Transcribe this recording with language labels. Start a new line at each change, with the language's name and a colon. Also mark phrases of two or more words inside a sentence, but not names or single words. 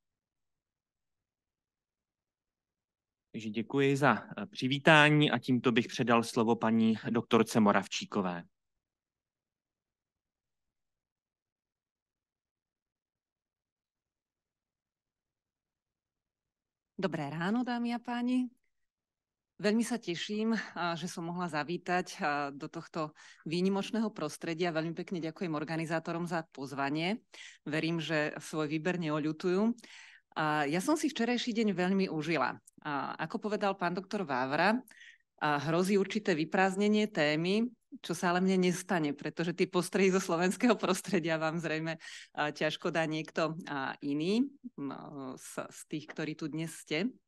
Czech: Takže děkuji za přivítání a tímto bych předal slovo paní doktorce Moravčíkové.
Slovak: Dobré ráno, dámy a páni. Veľmi sa teším, že som mohla zavítať do tohto výnimočného prostredia. Veľmi pekne ďakujem organizátorom za pozvanie. Verím, že svoj výber neoľutujú. Ja som si včerajší deň veľmi užila. Ako povedal pán doktor Vávra, hrozí určité vyprázdnenie témy, čo sa ale mne nestane, pretože tie postrehy zo slovenského prostredia vám zrejme ťažko dá niekto iný z tých, ktorí tu dnes ste.